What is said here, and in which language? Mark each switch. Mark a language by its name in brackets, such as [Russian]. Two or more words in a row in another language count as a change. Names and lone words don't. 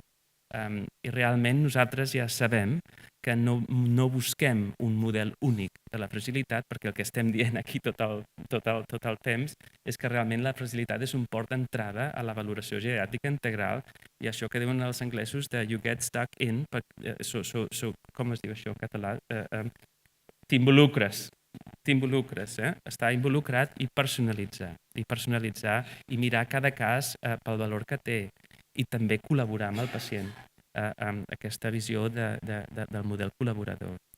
[Catalan] I realment nosaltres ja sabem que no busquem un model únic de la fragilitat, perquè el que estem dient aquí tot el temps és que realment la fragilitat és un port d'entrada a la valoració geriàtrica integral, i això que diuen els anglesos de [English] you get stuck in, [Catalan] com es diu això en català? T'involucres, estar involucrat i personalitzar i mirar cada cas pel valor que té i també col·laborar amb el pacient amb aquesta visió del model col·laborador.